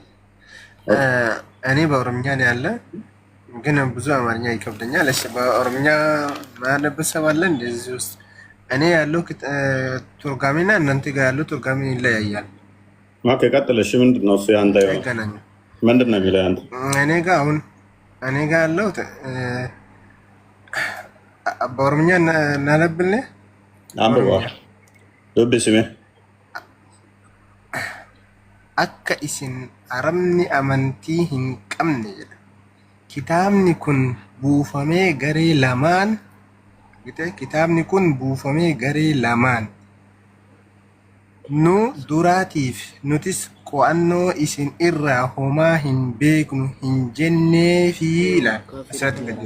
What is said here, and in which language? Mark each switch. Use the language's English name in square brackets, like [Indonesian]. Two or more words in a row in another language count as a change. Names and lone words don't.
[Amharic] እኔ በኦሮምኛ ነው ያለ ግን ብዙ አማርኛ ይከብደኛል እሺ በኦሮምኛ ማነብስ አለ እንደዚህ ውስጥ እኔ ያለው ቱርጋሚና እናንተ ጋር ያለው ቱርጋሚ ይለያያል ኦኬ ቀጥል እሺ ምንድነው እሱ ያንተ ይገናኛል ምንድነው የሚለው ያንተ እኔ ጋር ያለው በኦሮምኛ እናነብልህ አንብባ ዱብስሜ [Oromo] akka isin aramni amantii hin qabne jedha kitaabni kun buufamee garee lamaan kitaabni kun buufamee garee lamaan nu duraatiif nutis qo'annoo isin irraa homaa hin beeknu hin jenneefi ila asirratti gadi